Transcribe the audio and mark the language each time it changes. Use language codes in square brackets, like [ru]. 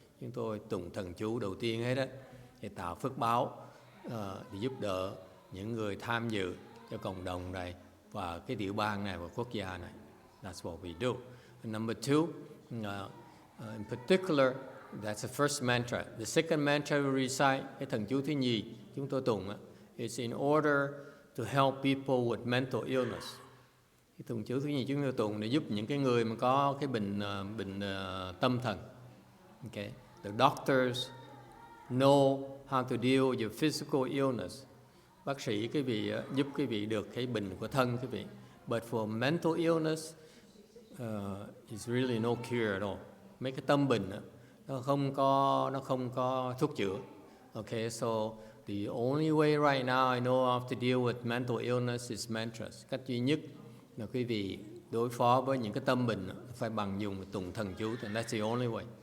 [vi] Chúng tôi tụng thần chú đầu tiên hết đó để tạo phước báo, để giúp đỡ những người tham dự cho cộng đồng này và cái tiểu bang này và quốc gia này. [en] That's what we do. And number two, in particular, that's the first mantra. The second mantra we recite, [vi] cái thần chú thứ nhì chúng tôi tụng, [en] is in order to help people with mental illness. [vi] Cái thần chú thứ nhì chúng tôi tụng để giúp những cái người mà có cái bệnh tâm thần. Okay. [en] The doctors know how to deal with your physical illness. [vi] Bác sĩ quý vị giúp quý vị được cái bệnh của thân quý vị. [en] But for mental illness, it's really no cure at all. [vi] Mấy cái tâm bệnh nó không có thuốc chữa. [en] Okay, so the only way right now I know how to deal with mental illness is mantras. [vi] Cách duy nhất là quý vị đối phó với những cái tâm bệnh phải bằng dùng tụng thần chú, [en] and that's the only way.